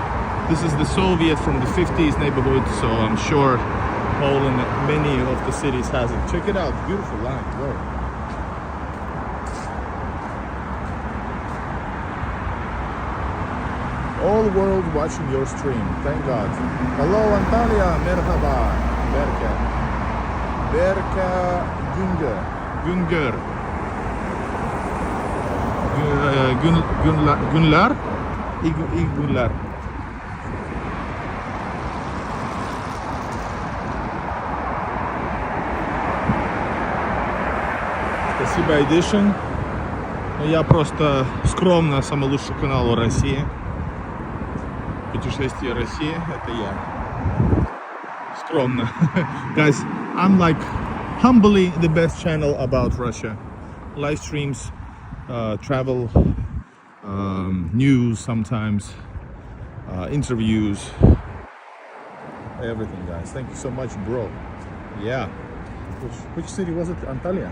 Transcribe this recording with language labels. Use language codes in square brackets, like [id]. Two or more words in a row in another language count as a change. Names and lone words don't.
[en] This is the Soviet from the 50s neighborhood, so I'm sure Poland, many of the cities has it. Check it out, beautiful land, bro. All world watching your stream, thank God. Hello Antalya, merhaba. Berka. Berka Günger. Günler. Günler. [ru] Спасибо, Edition. Я просто скромно самый лучший канал в России. Путешествие России, это я. Скромно. [en] Guys, I'm like humbly the best channel about Russia. Live streams, travel, news sometimes, interviews, everything, guys. Thank you so much, bro. Yeah. Which city was it? Antalya?